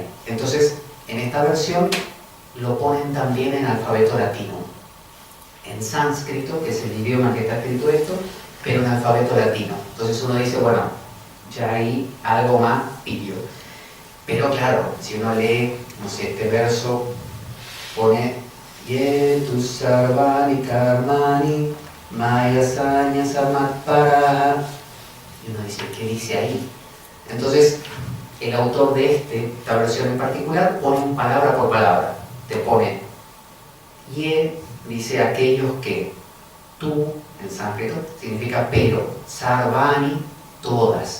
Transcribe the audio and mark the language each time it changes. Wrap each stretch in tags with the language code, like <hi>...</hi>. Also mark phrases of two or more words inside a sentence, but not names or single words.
<es>Entonces, en esta versión lo ponen también en alfabeto latino. En sánscrito, que es el idioma que está escrito esto, pero en alfabeto latino. Entonces uno dice, bueno, ya hay algo más pillo. Pero claro, si uno lee, no sé, este verso, pone</es> <sa>Yetu sarvani karmani maya saña samatparaha.</sa> <es>Y uno dice, ¿qué dice ahí? Entonces, el autor de esta versión en particular pone palabra por palabra. Te pone Ye, dice aquellos que, tú, en sánscrito, significa pero, sarvani, todas.</es>